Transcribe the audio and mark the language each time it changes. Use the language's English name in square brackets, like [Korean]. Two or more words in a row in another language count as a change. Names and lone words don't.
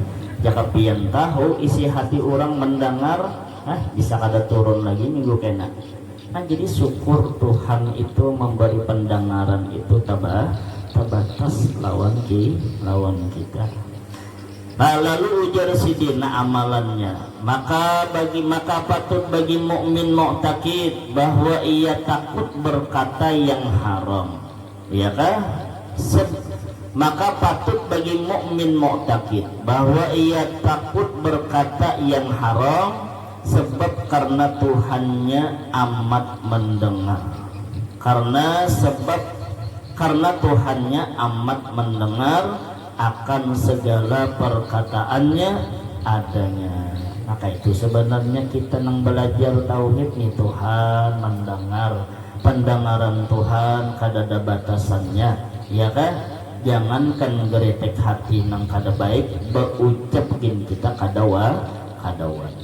[Banjar] Jika pian tahu isi hati orang mendengar, bisa kada turun lagi minggu kena. Nah jadi syukur Tuhan itu memberi pendengaran itu tabatas lawan kita. Nah, lalu ujar sidina amalannya, maka patut bagi mukmin mu'taqid bahwa ia takut berkata yang haram, ya kah? Maka patut bagi mukmin mu'taqid bahwa ia takut berkata yang haram, sebab karena Tuhannya amat mendengar. Karena Tuhannya amat mendengar akan segala perkataannya adanya. Maka itu sebenarnya kita nang belajar tauhid nih, Tuhan mendengar, pendengaran Tuhan kada ada batasannya, ya kan? Jangankan geretek hati nang kada baik, berucap gin kita kada wani.